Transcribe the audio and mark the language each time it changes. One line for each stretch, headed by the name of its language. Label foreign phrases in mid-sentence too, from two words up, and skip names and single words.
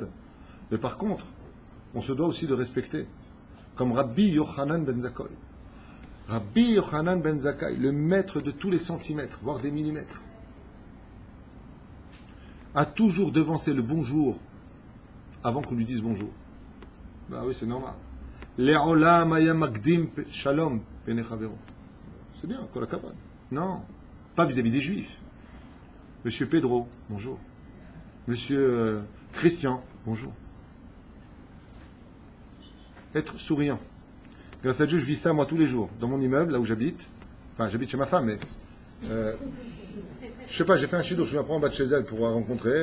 French: Mais par contre, on se doit aussi de respecter, comme Rabbi Yochanan ben Zakkai. Rabbi Yochanan ben Zakkai, le maître de tous les centimètres, voire des millimètres, a toujours devancé le bonjour avant qu'on lui dise bonjour. Bah oui, c'est normal.
Hebrew: לעולם היה מקדים שלום בפני חברו.
French: C'est bien,
Hebrew: כל הכבוד.
French: Non, pas vis-à-vis des Juifs. Monsieur Pedro, bonjour. Monsieur Christian, bonjour. Être souriant. Grâce à Dieu, je vis ça moi tous les jours. Dans mon immeuble, là où j'habite. Enfin, j'habite chez ma femme, mais je sais pas, j'ai fait un chido, je viens prendre en bas de chez elle pour la rencontrer.